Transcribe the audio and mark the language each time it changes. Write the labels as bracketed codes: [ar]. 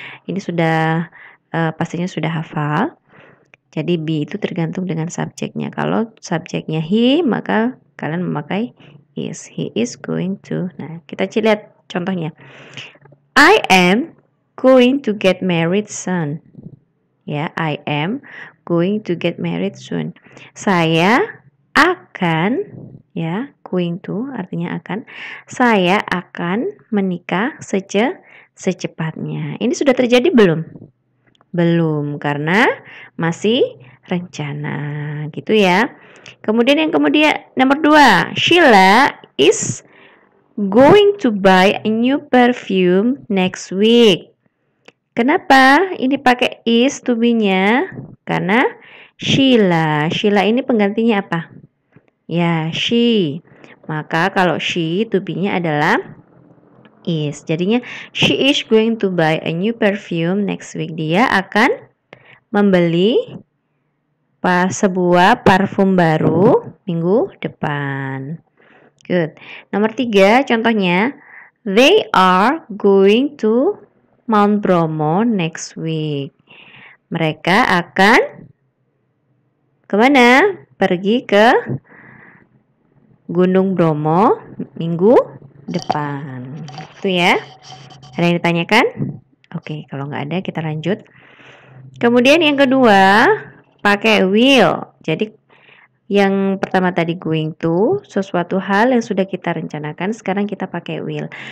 [id] Ini sudah pastinya sudah hafal. Jadi be itu tergantung dengan subjeknya. Kalau subjeknya he, maka kalian memakai is. [en] He is going to. [id] Nah, kita lihat contohnya. [en] I am going to get married soon. Ya, I am going to get married soon. [id] Saya akan, ya, going to artinya akan. Saya akan menikah secepatnya. Ini sudah terjadi belum? Belum, karena masih rencana gitu ya. Kemudian nomor 2, [en] Sheila is going to buy a new perfume next week. [id] Kenapa ini pakai is to be-nya? Karena Sheila ini penggantinya apa? Ya, she. Maka kalau she to be-nya adalah is. [en] Jadinya she is going to buy a new perfume next week. [id] Dia akan membeli sebuah parfum baru minggu depan. Good. Nomor 3 contohnya, [en] they are going to Mount Bromo next week. [id] Mereka akan kemana? Pergi ke Gunung Bromo minggu depan. Itu ya. Ada yang ditanyakan? Oke, kalau nggak ada kita lanjut. Kemudian yang kedua pakai will. Jadi yang pertama tadi going to, sesuatu hal yang sudah kita rencanakan, sekarang kita pakai will.